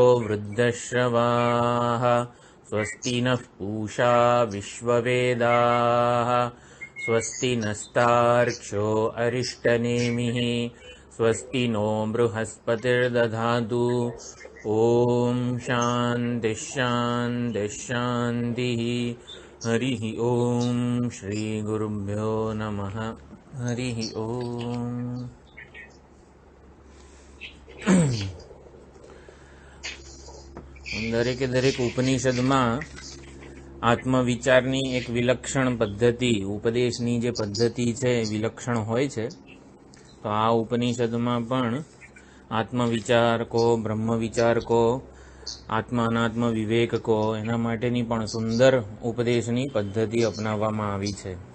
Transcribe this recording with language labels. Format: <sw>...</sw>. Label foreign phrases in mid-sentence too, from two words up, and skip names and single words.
<sa>वृद्धश्रवाः स्वस्ति नः पूषा विश्ववेदाः स्वस्ति नस्तार्क्ष्यो अरिष्टनेमिः स्वस्ति नो बृहस्पतिर्दधातु ॐ शान्तिः शान्तिः शान्तिः हरिः ॐ श्रीगुरुभ्यो नमः हरिः ॐ</sa> <gu>દરેકે દરેક ઉપનિષદમાં આત્મવિચારની એક વિલક્ષણ પદ્ધતિ, ઉપદેશની જે પદ્ધતિ છે એ વિલક્ષણ હોય છે. તો આ ઉપનિષદમાં પણ આત્મવિચાર કો, બ્રહ્મ વિચાર કો, આત્મ અનાત્મ વિવેક કો, એના માટેની પણ સુંદર ઉપદેશની પદ્ધતિ અપનાવવામાં આવી છે.</gu>